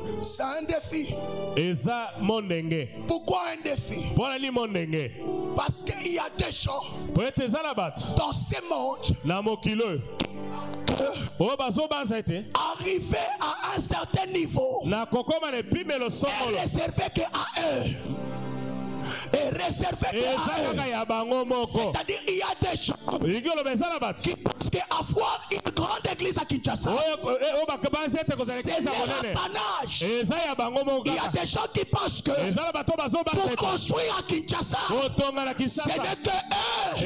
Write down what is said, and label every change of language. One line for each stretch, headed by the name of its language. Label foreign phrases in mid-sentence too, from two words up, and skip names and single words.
French: c'est un défi.
Lingala: eza mondenge.
French: Pourquoi un défi?
Lingala: mpona nini mondenge?
French: Parce qu'il y a des gens
Lingala: po ete eza na bato
French: dans ce monde
Lingala: na mokili oyo oyo bazobanza ete
French: arriver à un certain niveau
Lingala: na kokoma na epimelo
French: est
Lingala: songolo
French: réservé qu'à eux. est réservé à eux. C'est-à-dire il y a des gens qui pensent qu'avoir une grande église à Kinshasa, c'est leur apanage. Il y a des gens qui pensent que pour construire à Kinshasa, ce n'est que eux.